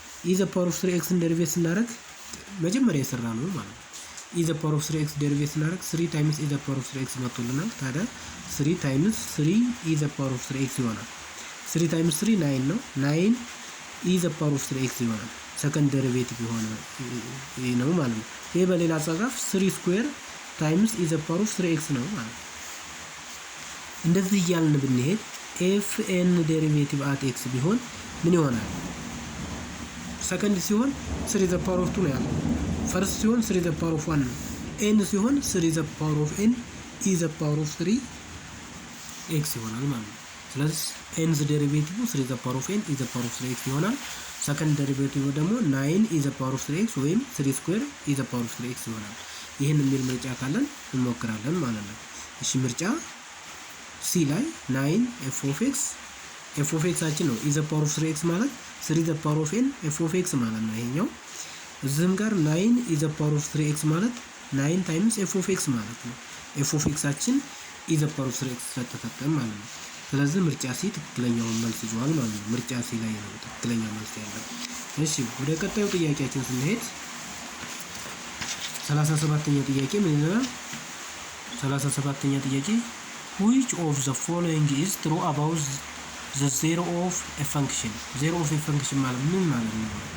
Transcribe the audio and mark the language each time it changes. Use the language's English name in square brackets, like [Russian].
[Amharic] e the power of 3x ን ዴሪቬት ስናደርግ መጀመሪያ የሰራነው ማለት ነው e the power of 3x ዴሪቬት ስናደርግ 3 times e the power of 3x መጥቶልናል ታዲያ 3 times 3 e the power of 3x ይሆናል 3 times 3 9 ነው 9 e the power of 3x ይሆናል ሰከንድ ዴሪቬቲቭ ይሆናል ይሄ ነው ማለት ነው ይሄ በሌላ አጻጻፍ 3 ስኩዌር ታይምስ e the power of 3x ነው ማለት ነው እንደዚህ እያልን ብንሄድ fn ዴሪቬቲቭ at x ቢሆን ምን ይሆናል ሰከንድ ሲሆን 3 the power of 2 ነው ያለው ፈርስት ሲሆን 3 the power of 1 ነው n ሲሆን 3 the power of n e the power of 3 x ይሆናል ማለት ነው። ስለዚህ n the derivative 3 the power of n e the power of 3x ይሆናል። ሰከንድ ዴሪቬቲቭ ደግሞ 9 e the power of 3x ወይም 3 ስኩዌር e the power of 3x ይሆናል። ይሄን የሚል ምርጫ ካለን እንሞክራለን ማለት ነው። እሺ ምርጫ ሲ ላይ 9 f of x አችን ነው e the power of 3x ማለት 3 the power of n f of x ማለት ነው። ይሄኛው እዚህም ጋር 9 e the power of 3x ማለት 9 ታይምስ f of x ማለት ነው። f of x አችን e the power of 3x ተተጠቀም ማለት ነው። ስለዚህ ምርጫ ሲ ትክክለኛው መልስ ይዟል ማለት ነው። ምርጫ ሲ ላይ ነው ትክክለኛ መልስ ያለው። እሺ ወደ ቀጣዩ ጥያቄያችን ስንሄድ 37ኛው ጥያቄ ምን ይላል? 37ኛ ጥያቄ [English] which of the following is true about the zero of a function? [Amharic] zero of a function ማለት ምን ማለት ነው?